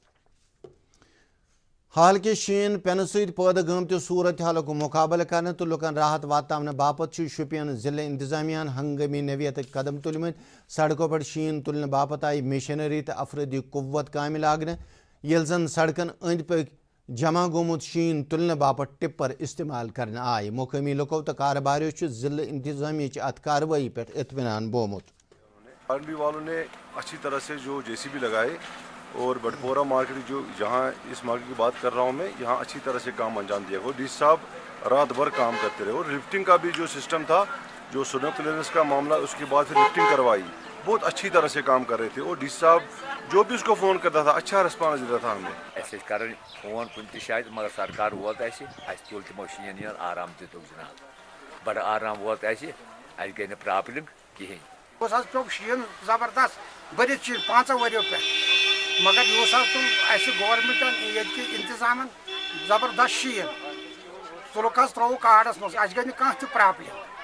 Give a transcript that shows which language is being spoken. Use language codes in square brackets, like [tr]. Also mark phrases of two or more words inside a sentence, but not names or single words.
[ks] حالکہِ شیٖن پٮ۪نہٕ سۭتۍ پٲدٕ گٲمتہِ صوٗرت حالُک مُقابلہٕ کرنہٕ تہٕ لُکن راحت واتناونہٕ باپتھ چھُ شُپین ضلع انتظامیہن ہنگٲمی نوعیتٕکۍ قدم تُلمٕتۍ سڑکو پٮ۪ٹھ شیٖن تُلنہٕ باپتھ آیہِ مشیٖنری تہٕ افرٲدی قوت کامہِ لاگنہٕ ییٚلہِ زن سڑکن أنٛدۍ پٔکۍ جمع گوٚمُت شیٖن تُلنہٕ باپتھ ٹِپر استعمال کرنہٕ آیہِ مقٲمی لُکو تہٕ کارٕباریو چھُ ضلع انتظامیہٕچ اتھ کاروٲیی پٮ۪ٹھ اطمینان بومُت [ur] آرمی والوں نے اچھی طرح سے جو JCB لگائے اور بٹپورہ مارکیٹ جو جہاں اس مارکیٹ کی بات کر رہا ہوں میں یہاں اچھی طرح سے کام انجام دیا وہ DC صاحب رات بھر کام کرتے رہے اور لفٹنگ کا بھی جو سسٹم تھا جو [en] snow clearance [ur] کا معاملہ اس کے بعد پھر لفٹنگ کروائی بہت اچھی طرح سے کام کر رہے تھے اور DC صاحب جو بھی اس کو فون کرتا تھا اچھا رسپانس دیتا تھا ہمیں ایسے کریں فون [ks] کن تہ جائے مگر سرکار ووت اَسہِ تُل تِمو شیٖن آرام تہِ دوٚپ جناب بڑٕ آرام ووت اَسہِ اَسہِ گٔے نہٕ پرابلم کِہیٖنۍ پیو شیٖن زبردست بٔرِتھ شیٖن 5 ؤریو پٮ۪ٹھ مگر یُس حظ تُل اَسہِ گورمنٹن ییٚتہِ انتظامن زبردست شیٖن تُلُکھ حظ ترٛووُکھ کاڑس منٛز اَسہِ گٔے نہٕ کانٛہہ تہِ پرابلم